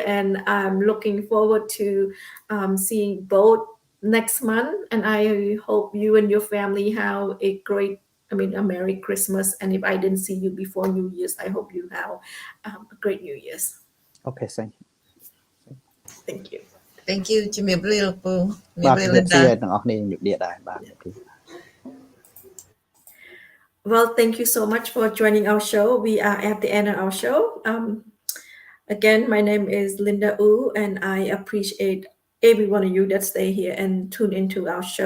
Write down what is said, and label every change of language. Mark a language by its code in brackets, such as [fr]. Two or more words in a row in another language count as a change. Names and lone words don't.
[en] And I'm looking forward to seeing both next month. And I hope you and your family have a Merry Christmas. And if I didn't see you before New Year's, I hope you have a great New Year's. Okay, thank you. Thank you. Thank you [km] ជំរាបលាលោកពូ [en] Well, thank you so much for joining our show. We are at the end of our show. Again, my name is Linda Wu, and I appreciate every one of you that stay here and tune into our show.